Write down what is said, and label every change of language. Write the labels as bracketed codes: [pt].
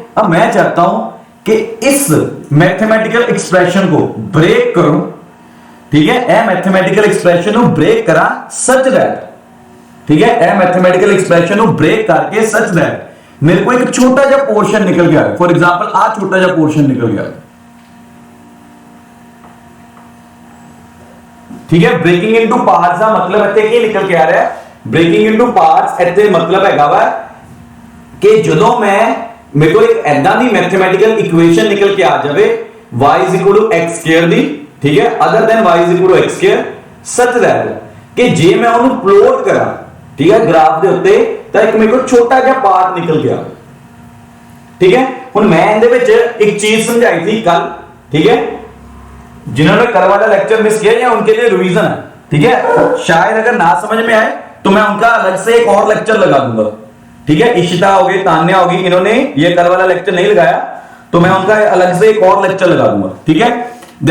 [hi] अब मैं चाहता हूं कि इस मैथमेटिकल एक्सप्रेशन को ब्रेक करूं, ठीक है, ए मैथमेटिकल एक्सप्रेशन को ब्रेक करा सच दैट, ठीक है, ए मैथमेटिकल एक्सप्रेशन को ब्रेक करके सच दैट मेरे को एक छोटा सा पोर्शन निकल गया। फॉर एग्जांपल आ छोटा सा पोर्शन निकल गया, ठीक है। [pa] ब्रेकिंग इनटू पार्ट्स का मतलब ਇੱਥੇ ਕੀ ਨਿਕਲ ਕੇ ਆ ਰਿਹਾ ਹੈ, ब्रेकिंग इनटू पार्ट्स ਇੱਥੇ मतलब ਹੈਗਾ ਵਾ ਕਿ ਜਦੋਂ ਮੇਰੇ ਕੋਲ ਇੱਕ ਐਦਾਂ ਦੀ ਮੈਥਮੈਟੀਕਲ ਇਕੁਏਸ਼ਨ ਨਿਕਲ ਕੇ ਆ ਜਾਵੇ y x ਸਕੁਅਰ ਦੀ, ਠੀਕ ਹੈ, other than y x square, ਸੱਚ दैट ਕਿ ਜੇ ਮੈਂ ਉਹਨੂੰ ਪਲੋਟ ਕਰਾਂ, ਠੀਕ ਹੈ, ਗ੍ਰਾਫ ਦੇ ਉੱਤੇ, ਤਾਂ ਇੱਕ ਮੇਰੇ ਕੋਲ ਛੋਟਾ ਜਿਹਾ ਪਾਰਟ ਨਿਕਲ ਕੇ ਆਵੇ, ठीक है। [hi] ਹੁਣ मैं [pa] ਇਹਦੇ ਵਿੱਚ [hi] एक चीज समझाई थी कल, ठीक है, जिन्होंने कल वाला लेक्चर मिस किया या उनके लिए रिवीजन है, ठीक है। शायद अगर ना समझ में आए तो मैं उनका अलग से एक और लेक्चर लगा दूंगा, ठीक है। इशिता होगी, तान्या होगी, इन्होंने ये कल वाला लेक्चर नहीं लगाया तो मैं उनका अलग से एक और लेक्चर लगा दूंगा, ठीक है।